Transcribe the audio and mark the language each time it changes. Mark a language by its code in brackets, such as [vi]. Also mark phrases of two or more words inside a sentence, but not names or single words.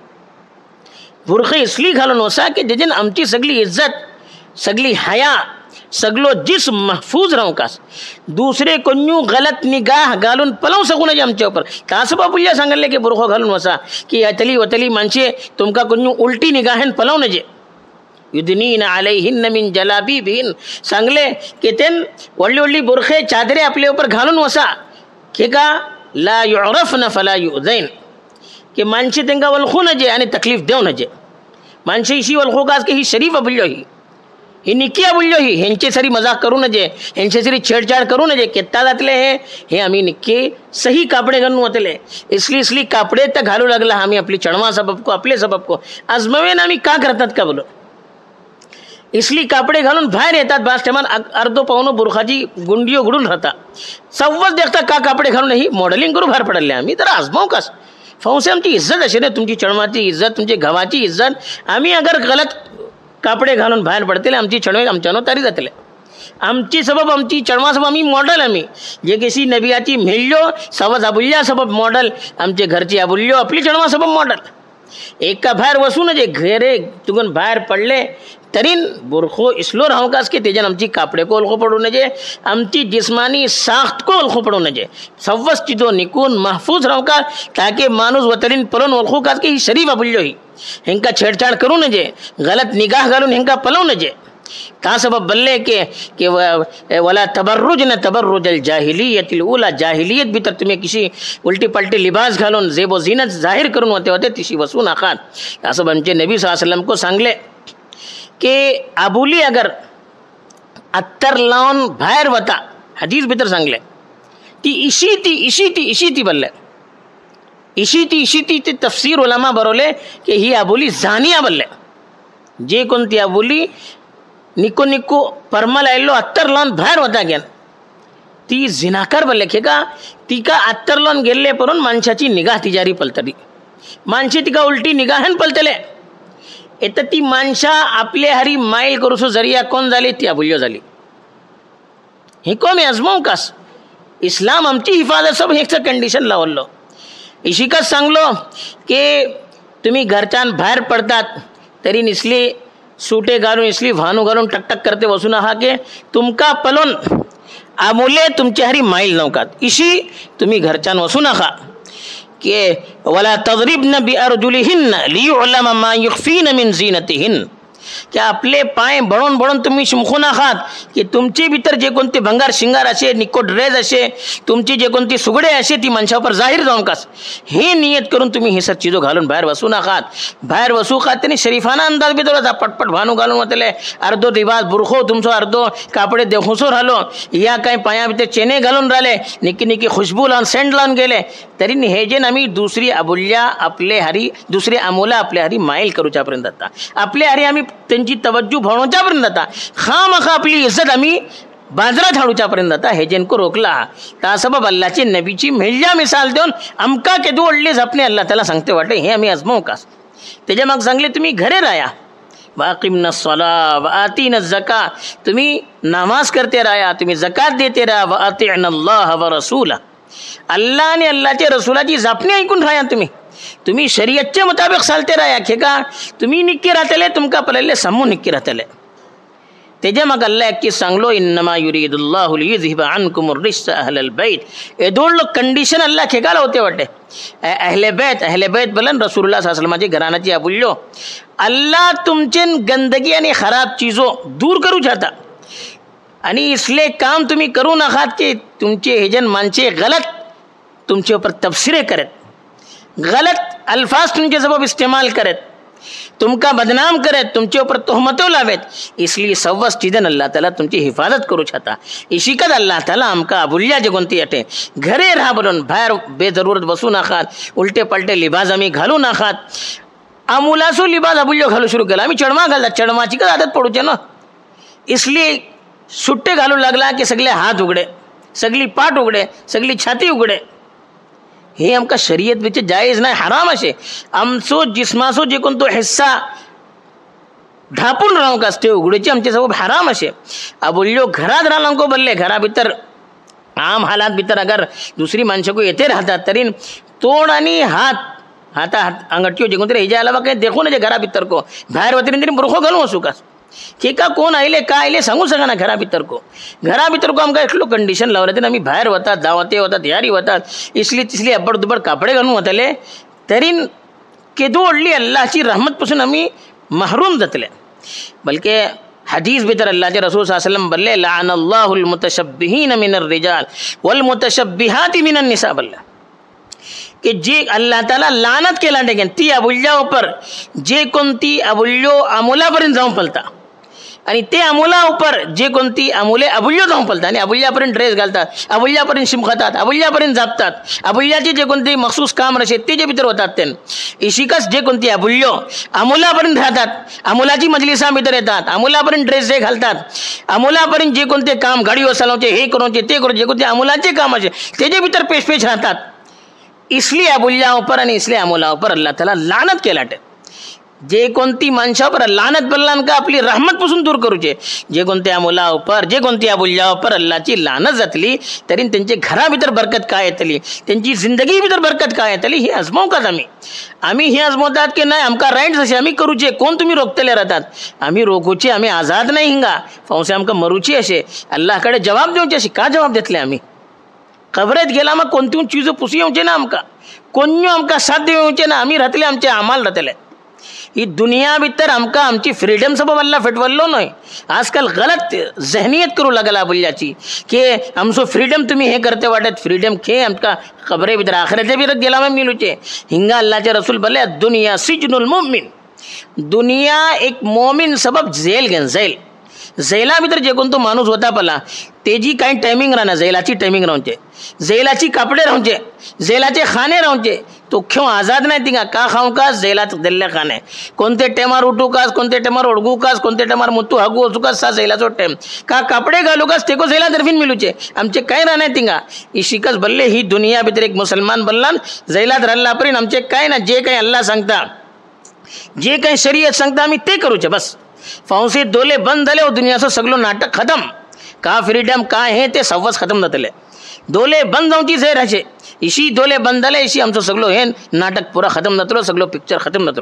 [kok] बुरखे इसलिए घालून वसा की जेजन आमची सगळी इज्जत सगळी हया सगळो जिस्म महफूज राहू कास दुसरे कोण्यू गलत निगाह घालून पलवू सकू नये आमच्या ऊपर. तास बापुल्या सांगले की बुरखो घालून वसा की अतली वतली माणसे तुमका कोण्यू उलटी निगाहेन पलवू नये [ar] يدنين عليهن من جلابيبهن [kok] सांगले की तेन वल्ली वल्ली बुरखे चादरे आपले ऊपर घालून वसा की का ला [ar] يعرفن فلا يؤذين [kok] की माणसे त्यांना वलखू नजे आणि तकलीफ देऊ नजे. माणसे इशी वलखू कास की ही शरीफ अबुल्यो ही निकी अबुल्यो ही ह्यांचे सरी मजाक करू नजे ह्यांचे सरी छेडछाड करू नजे केत्ता जातले हे आम्ही निक्की सही कापडे घालून होतले इसली कापडे तर घालू लागला आम्ही आपली चणवा सबब को आपले सबब को आजमावेन आम्ही का करतात का बोलो इसली कापडे घालून बाहेर येतात बास टेमान अर्धो पावनो बुरखाची गुंडी उघडून राहतात सव्वच देखता का कापडे घालून ही मॉडेलिंग करू बाहेर पडले आम्ही तर आजमाव कास फौसे आमची इज्जत असे रे तुमची चणवाची इज्जत तुमची गव्हाची इज्जत आम्ही अगर गलत कापडे घालून बाहेर पडतले आमची चणवे आमच्यानो तरी जातले आमची सबब आमची चणवा सबब आम्ही मॉडल आम्ही जे कशी नबियाची मेल्यो सवज अबुल्या सबब मॉडल आमचे घरची अबुल्यो आपली चणवा सबब मॉडल एका बाहेर वसून जे घरे तुगून बाहेर पडले तरीन बुरखो इसलो राहू कास की तेजन आमची कापडे को ओळखू पडू नये आमची जिस्मानी साख्त को ओळखू पडू नये सव्वस चिदो निकून महफूज राहू का ताकि माणूस वतरीन पळून ओळखू कास की ही शरीफ अबुल्यो ही हेंका छेडछाड करू नये गलत निगाह घालून हेंका पलवू नये ता सबब बल्ले के [ar] ولا تبرجن تبرج الجاهلية الأولى [kok] जाहिलियत भितर तुम्ही किशी उलटी पलटी लिबास घालून जेबो जीनत जाहीर करून होते होते तिशी वसू नाकात. असं आमचे नबी [ar] صلى الله عليه وسلم [kok] को सांगले की आबुली अगर अत्तर लावून बाहेर वता हदीस भितर सांगले ती इशी ती बल्ले इशी ते तफसीर उलमा बरोले की ही आबुली जानिया बल्ले. जे कोणती आबुली निको निको परमल आयलो अत्तर लावून बाहेर वता गेन ती जिनाकार बल्ले खे का तिका अत्तर लावून गेल्ले परून माणसाची निगाह तिजारी पलतली. माणसे तिका उलटी निगाहन पलतले. येतं ती माणसा आपले हरी माईल करूसो जरिया कोण झाली ती आबुल्यो झाली. हे कोण आजमाव कास इस्लाम आमची हिफाजत सब हेचं कंडिशन लावलो. इशिकाच सांगलो की तुम्ही घरच्यान बाहेर पडतात तरी निसली सुटे घालून इसली भानू घालून टकटक करते बसू नका के तुमका पलोन आमुले तुमच्या हरी माईल नवकात. इशी तुम्ही घरच्यान वसू नका के [ar] ولا يضربن بأرجلهن ليعلم ما يخفين من زينتهن [kok] की आपले पाय बळून बळून तुम्ही शिमखू नकात की तुमचे भीतर जे कोणते भंगार शिंगार असे निको ड्रेस असे तुमची जे कोणती सुगडे असे ती माणसावर जाहीर जाऊन कास हे नियत करून तुम्ही हे सब चीजो घालून बाहेर बसू नकात. बाहेर बसू का त्यांनी शरीफाना अंदाज भितर होता पटपट भानू घालून होतले अर्धो रिवाज बुरखो तुमचो अर्धो कापडे देखुसो राहिलो या काही पाया भितर चेने घालून राहिले निकी निकी खुशबू लावून सेंट लावून गेले तरी हे जे आम्ही दुसरी अबुल्या आपले हरी दुसरी अमोला आपल्या हरी माईल करूच्यापर्यंत जाता आपल्या हरी आम्ही त्यांची तवज्जू भावण्याच्यापर्यंत जाता खामखा आपली इज्जत आम्ही बाजारात हाडूच्यापर्यंत जाता हे जेनको रोखला ता सबब अल्लाची नबीची मिळ्या मिसाल देऊन अमका केदू ओढले झपणे अल्लाह त्याला सांगते वाटे हे आम्ही आजमावू कास. त्याच्या मग सांगले तुम्ही घरे राया [ar] وأقمن الصلاة وآتين الزكاة [kok] तुम्ही नमाज करते राया तुम्ही जकात देते राहा [ar] وأطعن الله ورسوله [kok] अल्लाह आणि अल्लाहच्या रसूलाची जापणी ऐकून राहा. तुम्ही शरीयतच्या मुताबिक चालते राहा खे का तुम्ही निक्की राहतले तुमका पलले समूह निक्की राहतले. त्याच्या मग अल्लाह की सांगलो [ar] إنما يريد الله ليذهب عنكم الرجس أهل البيت [kok] ए दोन लोक कंडिशन अल्लाह खेगाला होते वाटे अहले बैत बलन रसूलुल्लाह [ar] صلى الله عليه وسلم [kok] घराण्याची आबुल्यो अल्लाह तुमचे गंदगी आणि खराब चीजो दूर करू चाहता आणि इसले काम तुम्ही करू नकात की तुमचे हेजन माणसे गलत तुमचे ऊपर तफसीरें करत गलत अल्फाज तुमचे सबब इस्तेमाल करत तुमका बदनाम करत तुमचे ऊपर तोहमतों लावेत. इसलिए सव्वस चीजन अल्लाह ताला तुमची हिफाजत करू छता. इशिकत अल्लाह ताला आमका अबुल्या जे कोणती अटे घरे राहा बोलून बाहेर बेजरूरत बसू नकात उलटे पलटे लिबास आम्ही घालू नकात. आमुलासो लिबास अबुल्यो घालू सुरू केला आम्ही चढमा घालतात चढमाची का आदत पडूचे ना इसलिए सुट्टे घालू लागला की सगळे हात उघडे सगळी पाठ उघडे सगळी छाती उघडे हे आमका शरीयत विच जायज नाही हराम असे आमचो जिस्माचो जे कोणतो हिस्सा ढापून राहू कास ते उघडीचे आमचे सबब हराम असे. अबुल्यो घरात राहला को बल्ले घरा भितर आम हालात भितर अगर दुसरी माणसं को येते राहतात तरी तोंड आणि हात अंगठ्यो जे कोणतरी ह्याच्या अलावा काही देखो ना घरा भितर को बाहेर होते तरी बुरखो घालू असू कास ठीक आहे कोण आले का आले सांगू सका ना घरा भितर को आमका एटलो कंडिशन लावले तर आम्ही बाहेर वतात दावते वतात यारी वतात इसली तिसली अब्बड दुबड कापडे घालून वतले तरी केदू ओढली अल्लाहची रहमतपासून आम्ही महरूम जातले. बल्कि हदीस भितर अल्लाहचे रसूल [ar] صلى الله عليه وسلم [kok] बल्ले [ar] لعن الله المتشبهين من الرجال والمتشبهات من النساء [kok] बल्ला कि जे अल्लाह ताला लानत केला टेकेन ती अबुल्या ऊपर जे कोणती अबुल्यो अमोलापर्यंत जाऊन पलता आणि ते अमोला ऊपर जे कोणती अमोले अबुल्यो जाऊन पलता आणि अबुल्यापर्यंत ड्रेस घालतात अबुल्यापर्यंत शिमखतात अबुल्यापर्यंत जापतात अबुल्याचे जे कोणते मखसूस काम रसे ते जे भितर होतात ते इशिकस जे कोणती अबुल्यो अमोलापर्यंत राहतात अमोलाची मजलिसा भितर येतात अमोलापर्यंत ड्रेस जे घालतात अमोलापर्यंत जे कोणते काम गाडी चालवचे हे करूचे ते करू जे कोणते अमोलाचे काम असे ते जे भितर पेश राहतात इसलिए अबुल्या ऊपर आणि इसलिए अमोला ऊपर अल्लाह ताला लानत केलाटे. जे कोणती माणसावर लानत बल्लान का आपली रहमतपासून दूर करूचे जे कोणते अमोला ऊपर जे कोणती अबुल्या ऊपर अल्लाहची लानत जातली तरी त्यांचे घरा भितर बरकत काय येतली त्यांची जिंदगी भितर बरकत काय येतली ही आजमावू का आम्ही हे आजमावतात की नाही आमका राईट्स असे आम्ही करूचे कोण तुम्ही रोखतले राहतात आम्ही रोखूचे आम्ही आजाद नाही हिंगा फौसे आमका मरूची असे अल्लाहकडे जवाब देऊचे अशी का जवाब देतले आम्ही कबरेत गेला मग कोणती चीज पुसी येऊचे ना आमका कोण्यो आमका साध्य येऊचे ना आम्ही राहतले आमचे अमाल राहतले ही दुनिया भितर आमकां आमची फ्रिडम सबब अल्लाह फेटवल्लो न्हय. आजकाल गलत जहनीयत करू लागला बोलल्याची की आमचो फ्रिडम तुम्ही हे करते वाटत. फ्रिडम खे आमकां खबरे भितर आखरेचे भितर गेला मिलूचे. हिंगा अल्लाहचे रसूल बोले [ar] الدنيا سجن المؤمن. [kok] दुनिया एक मोमीन सबब जेल घेन जेल. जेला भितर जे कोण तो माणूस होता पला तेजी काही टायमिंग राहना. जेलाची टायमिंग रावचे, जेलाची कपडे रावचे, जेलाचे खाणे रावचे. तो क्यों आझाद नाही तिंगा का खाऊ कास जेलात दिल्ले खाणे. कोणते टेमार उठू कास, कोणते टेमार ओढगू कास, कोणते टेमार मुतू हगू वचू कास सा जेलाचो टाइम का कपडे घालू कास तेको जेला तर्फीन मिलूचे. आमचे काय राहणे तिंगा इशिकच बल्ले. ही दुनिया भितर एक मुसलमान बल्लान जेलात राहिला परीन आमचे काय ना जे काही अल्लाह सांगता, जे काही शरीयत सांगता आम्ही ते करूचे बस. फांसे दोले बंद झाले दुनियाचं सगळं नाटक खतम. का फ्रीडम काय हे ते सव्वाच खतम जातले. दोले बंद जाऊची जे राहचे इशी दोले बंद झाले इशी आमचं सगळं हे नाटक पुरा खतम जातलो, सगळं पिक्चर खतम जातलो.